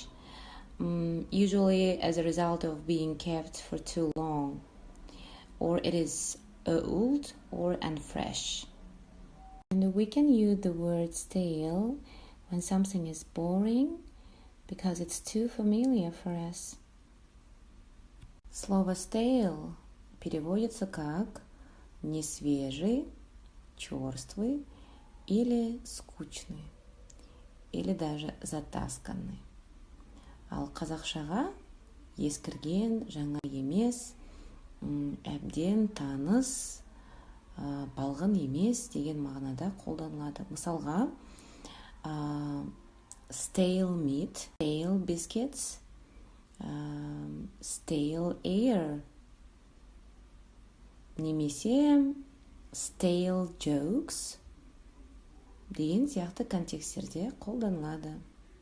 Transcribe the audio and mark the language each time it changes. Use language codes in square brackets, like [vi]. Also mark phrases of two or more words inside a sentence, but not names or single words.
[en] Usually as a result of being kept for too long. Or it is old or unfresh. And we can use the word stale when something is boring because it's too familiar for us. [ru] Слово stale переводится как несвежий, чёрствый или скучный, или даже затасканный. [kk] Ал қазақшаға ескірген, жаңа, емес, әбден таныс, балғын емес деген мағынада қолданылады. Мысалға, [en] stale meat, stale biscuits, stale air, немесе stale jokes [kk] деген сияқты контекстерде қолданылады.